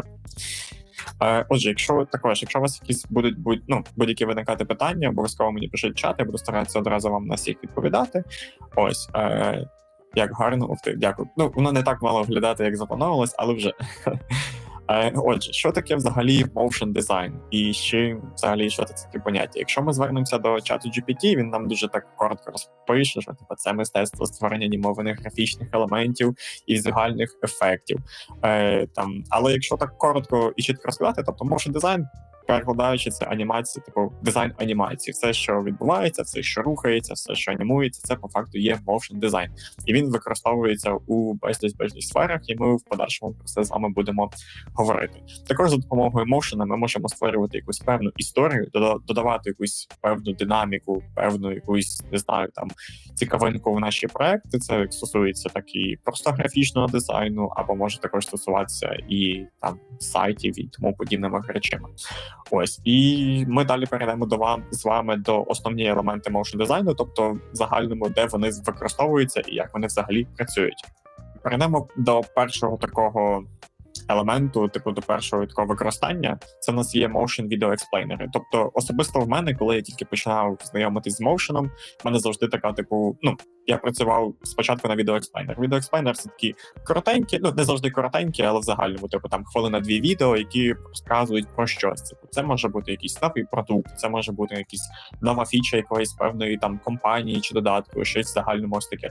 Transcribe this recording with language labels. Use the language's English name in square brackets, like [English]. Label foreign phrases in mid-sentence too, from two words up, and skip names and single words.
[Ukrainian] Отже, якщо у вас якісь будь-які виникати питання, обов'язково мені пишіть в чат, я буду старатися одразу вам на всіх відповідати. Ось, як гарно, дякую. Воно не так мало виглядати, як заплановалось, але вже. Отже, що таке взагалі [English] motion design? [Ukrainian] І ще взагалі, що це таке поняття? Якщо ми звернемося до чату GPT, він нам дуже так коротко розпише, що це мистецтво створення анімованих графічних елементів і візуальних ефектів. Але якщо так коротко і чітко розказати, тобто [English] motion design, [Ukrainian] перекладаючи це анімація, типу дизайн анімації. Все, що відбувається, все, що рухається, все, що анімується, це по факту є [English] motion design. [Ukrainian] І він використовується у безліч сферах, і ми в подальшому про це з вами будемо говорити. Також за допомогою motion ми можемо створювати якусь певну історію, додавати якусь певну динаміку, певну якусь, не знаю, там цікавинку в наші проекти. Це стосується так і просто графічного дизайну, або може також стосуватися і там сайтів і тому подібними речами. Ось, і ми далі перейдемо з вами до основні елементи motion дизайну, тобто в загальному, де вони використовуються і як вони взагалі працюють. Перейдемо до першого такого елементу, типу до першого такого використання. Це в нас є [English] motion video explainer. [Ukrainian] Тобто особисто в мене, коли я тільки починав знайомитись з motion, в мене завжди така, я працював спочатку на відеоексплейнер. Відеоексплейнер — це такі коротенькі, не завжди коротенькі, але в загальному, там хвилина-дві відео, які розказують про щось. Це може бути якийсь новий продукт, це може бути якась нова фіча якоїсь певної там компанії чи додатку, щось в загальному ось таке.